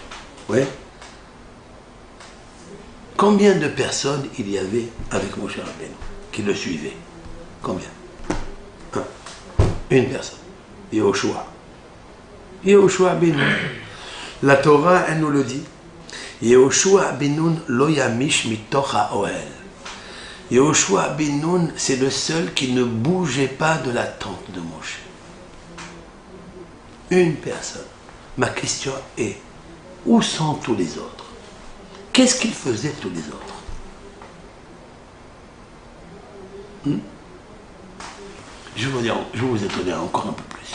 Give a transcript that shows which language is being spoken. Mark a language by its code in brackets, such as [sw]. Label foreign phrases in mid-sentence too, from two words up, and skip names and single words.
[fr] Oui. Combien de personnes il y avait avec Moshe Rabbeinu qui le suivaient? Combien? Une personne. Yehoshua. Yehoshua ben Nun. La Torah, elle nous le dit. [he] יהושע בן נון לא ימיש מתוך האהל. [fr] Yehoshua ben Nun, c'est le seul qui ne bougeait pas de la tente de Moshe. Une personne. Ma question est, où sont tous les autres? Qu'est-ce qu'ils faisaient tous les autres? Je vais vous étonner encore un peu plus.